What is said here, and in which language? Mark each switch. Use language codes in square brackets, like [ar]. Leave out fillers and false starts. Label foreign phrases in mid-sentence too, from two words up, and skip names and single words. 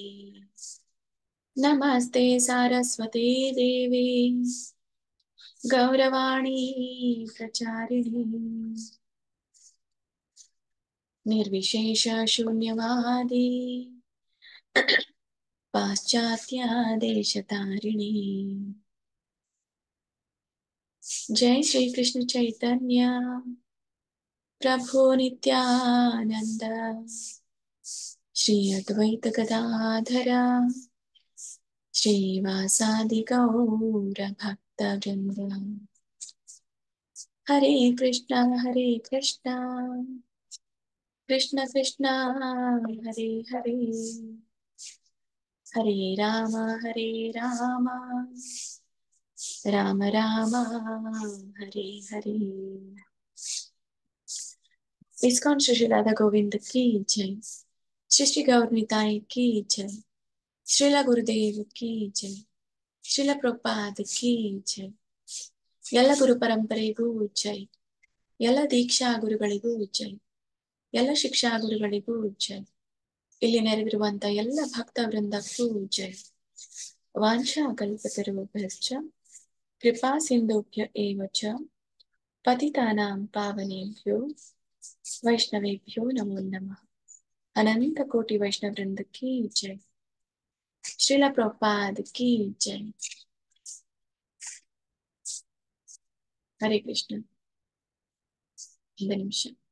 [sa] ನಮಸ್ತೆ ಸಾರಸ್ವತಿ ದೇವಿ ಗೌರವಾಣಿ ಪ್ರಚಾರಿಣಿ ನಿರ್ವಿಶೇಷ ಶೂನ್ಯವಾದಿ ಪಾಶ್ಚಾತ್ಯ ದೇಶತಾರಿಣಿ. जय श्री कृष्ण चैतन्य प्रभु नित्यानंद श्री अद्वैत गदाधर श्रीवासादि गौर भक्त वृंद. हरे कृष्णा कृष्ण कृष्ण हरे हरे हरे राम राम राम हरे हरे. [hi] इस्कॉन श्री राधा गोविंद की जय. श्री श्री गौर निताई की जय. श्रीला गुरुदेव की जय. श्रीला प्रभुपाद की जय. [kn] ಎಲ್ಲ ಗುರು ಪರಂಪರೆಗೂ ಜೈ. ಎಲ್ಲ ದೀಕ್ಷಾ ಗುರುಗಳಿಗೂ ಜೈ. ಎಲ್ಲ ಶಿಕ್ಷಾ ಗುರುಗಳಿಗೂ ಜೈ. ಇಲ್ಲಿ ನೆರೆದಿರುವಂತ ಎಲ್ಲ ಭಕ್ತ ವೃಂದಕ್ಕೂ ಜೈ. [sa] ವಾಂಛಾ ಕಲ್ಪತರುಭ್ಯಶ್ಚ ಕೃಪಾ ಸಿಂಧುಭ್ಯ ಏವ ಚ ಪತಿತಾನಾಂ ಪಾವನೇಭ್ಯೋ ವೈಷ್ಣವೇಭ್ಯೋ ನಮೋ ನಮಃ. [kn] ಅನಂತ ಕೋಟಿ ವೈಷ್ಣವ ವೃಂದ ಕಿ ಜೈ. ಶ್ರೀಲ ಪ್ರಭುಪಾದ ಕಿ ಜೈ. ಹರೇ ಕೃಷ್ಣ. ಒಂದು ನಿಮಿಷ.